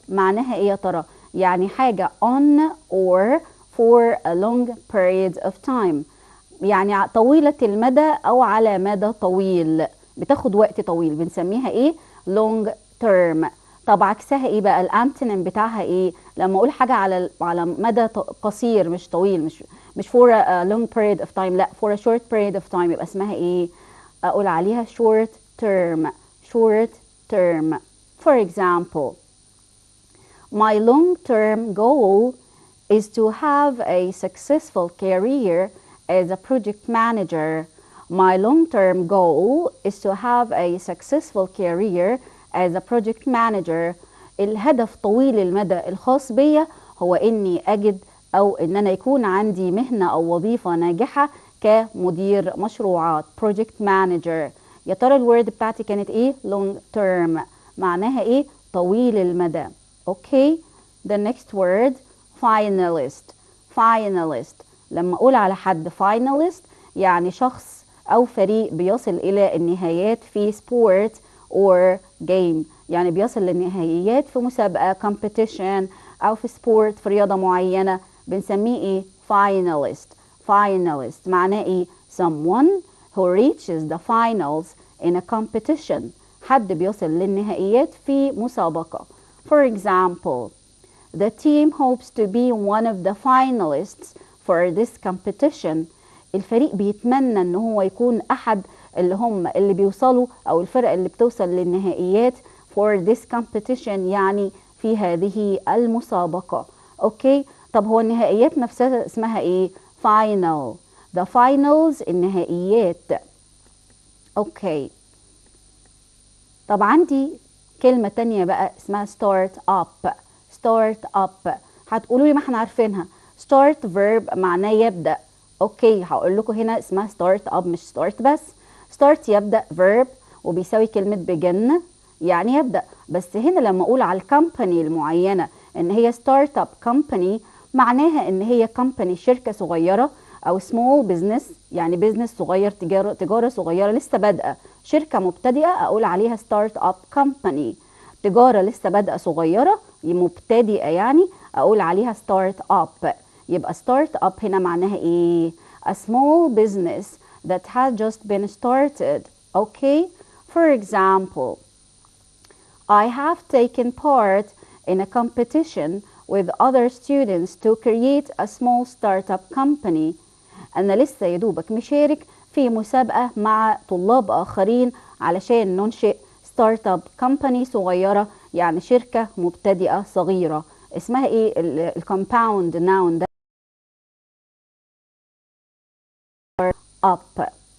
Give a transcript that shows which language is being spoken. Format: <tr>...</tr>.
<ar>معناها ايه يا ترى؟ يعني حاجة</ar> <en>on or for a long period of time،</en> <ar>يعني طويلة المدى او على مدى طويل، بتاخد وقت طويل، بنسميها ايه؟ long term. طب عكسها ايه بقى؟ الانتونيم بتاعها ايه؟ لما اقول حاجه على مدى قصير مش طويل، مش</ar> <en>for a long period of time،</en> <ar>لا</ar> <en>for a short period of time،</en> <ar>يبقى اسمها ايه؟ اقول عليها short term.</ar> <en>short term. For example, my long term goal is to have a successful career as a project manager. My long-term goal is to have a successful career as a project manager.</en> <ar>الهدف طويل المدى الخاص بيا هو اني اجد او ان انا يكون عندي مهنة او وظيفة ناجحة كمدير مشروعات project manager. يا ترى الورد بتاعتي كانت ايه؟ long term، معناها ايه؟ طويل المدى.</ar> <en>Okay the next word finalist.</en> <ar>finalist لما اقول على حد finalist يعني شخص او فريق بيصل الى النهايات في</ar> <en>sport or game،</en> <ar>يعني بيصل للنهايات في مسابقة competition او في sport في رياضة معينة، بنسميه ايه؟ finalist.</ar> <en>finalist معناه ايه؟ someone who reaches the finals in a competition،</en> <ar>حد بيصل للنهائيات في مسابقة.</ar> <en>For example, the team hopes to be one of the finalists for this competition.</en> <ar>الفريق بيتمنى ان هو يكون احد اللي بيوصلوا او الفرق اللي بتوصل للنهائيات</ar> <en>for this competition</en> <ar>يعني في هذه المسابقة. اوكي طب هو النهائيات نفسها اسمها ايه؟ final.</ar> <en>the finals النهائيات.</en> <ar>اوكي طب عندي كلمة تانية بقى اسمها start up. start up هتقولوا لي ما احنا عارفينها. start verb معناه يبدأ. اوكي هقول لكم هنا اسمها start up مش start بس. start يبدأ verb وبيساوي كلمة begin يعني يبدأ، بس هنا لما اقول على الكمباني المعينة ان هي</ar> <en>start up company</en> <ar>معناها ان هي company شركة صغيرة او</ar> <en>small business</en> <ar>يعني business صغير، تجارة صغيرة لسه بادئة، شركة مبتدئة اقول عليها start up company. تجارة لسه بادئة صغيرة مبتدئة يعني اقول عليها start up. يبقى</ar> <en>start up</en> <ar>هنا معناها ايه؟</ar> <en>a small business that has just been started. okay for example, I have taken part in a competition with other students to create a small startup company.</en> <ar>أنا لسه يا دوبك مشارك في مسابقة مع طلاب آخرين علشان ننشئ ستارت اب كومباني صغيرة، يعني شركة مبتدئة صغيرة. اسمها ايه الكومباوند ناون ده؟ up.</ar>